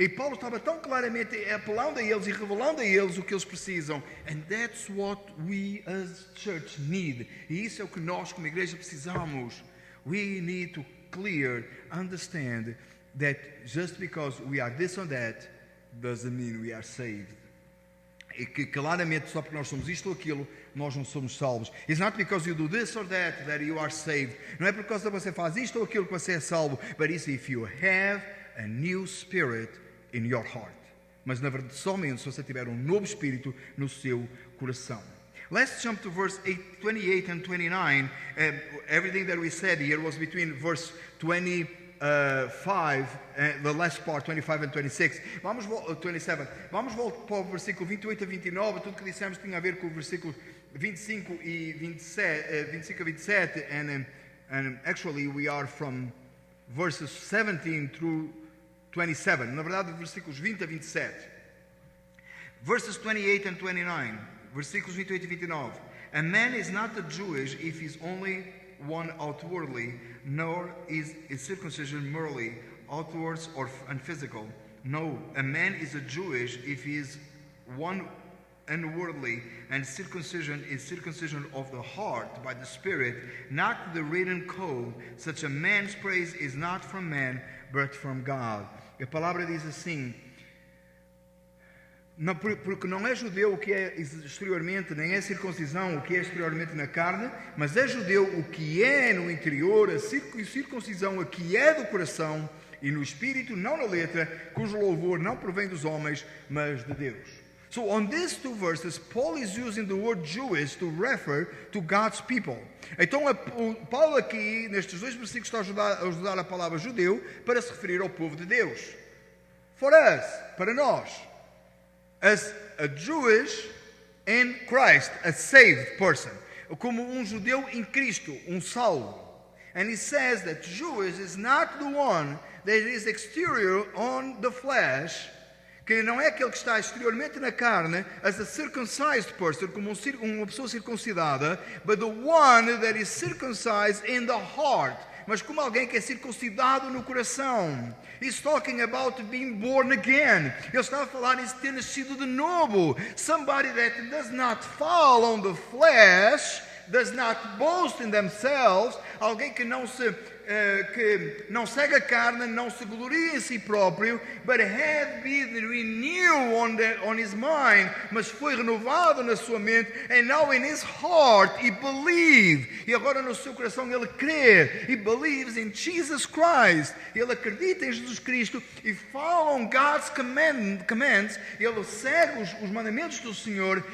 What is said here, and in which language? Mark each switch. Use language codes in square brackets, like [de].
[pt] E Paulo estava tão claramente apelando a eles e revelando a eles o que eles precisam. [en] And that's what we as church need. [pt] E isso é o que nós como igreja precisamos. [en] We need to understand that just because we are this or that doesn't mean we are saved. [pt] E que claramente só porque nós somos isto ou aquilo, nós não somos salvos. [en] It's not because you do this or that you are saved. [pt] Não é por causa que você faz isto ou aquilo que você é salvo. [en] But it's if you have a new spirit in your heart. [pt] Mas na verdade somente se você tiver um novo espírito no seu coração. [en] Let's jump to verse 28 and 29. Everything that we said here was between verse 25, the last part, 25 and 26. [pt] 27. Vamos voltar para o versículo 28 a 29. Tudo que dissemos tinha a ver com o versículo 25 e 27, 25 a 27. [en] And actually we are from verses 17 through 27. [pt] Na verdade, versículos 20 a 27. [en] Verses 28 and 29. [pt] Versículos 28 e 29. [en] A man is not a Jewish if he's only one outwardly, nor is circumcision merely outwards and physical. No, a man is a Jewish if he is one inwardly, and circumcision is circumcision of the heart by the Spirit, not the written code. Such a man's praise is not from man, but from God. [pt] A palavra diz assim: porque não é judeu o que é exteriormente, nem é circuncisão o que é exteriormente na carne, mas é judeu o que é no interior, a circuncisão a que é do coração e no espírito, não na letra, cujo louvor não provém dos homens, mas de Deus. [en] So on these two verses, Paul is using the word Jewish to refer to God's people. [pt] Então Paulo aqui, nestes dois versículos, está a usar a palavra judeu para se referir ao povo de Deus. [en] For us, [pt] para nós. [en] As a Jewish in Christ, a saved person. [pt] Como judeu em Cristo, salvo. [en] And he says that Jewish is not the one that is exterior on the flesh, [pt] que não é aquele que está exteriormente na carne, [en] as a circumcised person, [pt] como uma pessoa circuncidada, [en] but the one that is circumcised in the heart. [pt] Mas como alguém que é circuncidado no coração. [en] He's talking about being born again. [pt] Ele está a falar em ter nascido de novo. [en] Somebody that does not fall on the flesh, does not boast in themselves. [pt] Alguém que não se que não segue a carne, não se gloria em si próprio, [en] but had been renewed on his mind, [pt] mas foi renovado na sua mente, [en] and now in his heart he believed, [pt] e agora no seu coração ele crê, [en] he believes in Jesus Christ, [pt] ele acredita em Jesus Cristo, e [en] follow God's commands, [pt] ele segue os mandamentos do Senhor,